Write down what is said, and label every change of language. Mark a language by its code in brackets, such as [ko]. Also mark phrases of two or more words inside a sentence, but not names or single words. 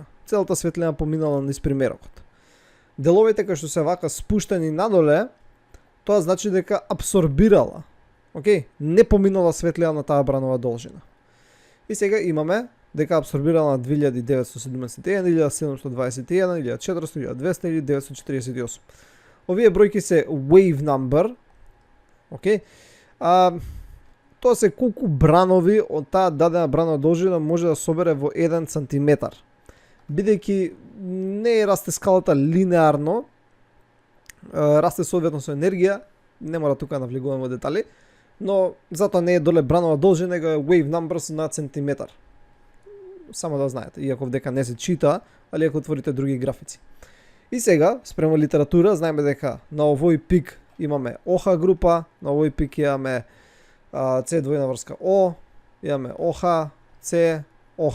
[mk] Целата светлина поминала низ примерокот. Деловите кои што се вака спуштени надоле, тоа значи дека абсорбирала. Океј, не поминала светлина на таа бранова должина. И сега имаме дека абсорбирала на 2971, 1721, 1400, 1200 или 948. Овие бројки се [en] wave number. [mk] Океј. Тоа се колку бранови од таа дадена бранова должина може да собере во 1 сантиметар. Бидејќи не расте скалата линеарно, расте соодветно со енергија, не мора тука да навлегуваме во детали, но затоа не е доле бранова должина, него е [en] wave numbers [mk] на сантиметар. Само да знаете, иако вдека не се чита, али ако отворите други графици. И сега, спрема литература, знаеме дека на овој пик имаме ОХ група, на овој пик имаме С двојна врска О, имаме ОХ, С, ОХ.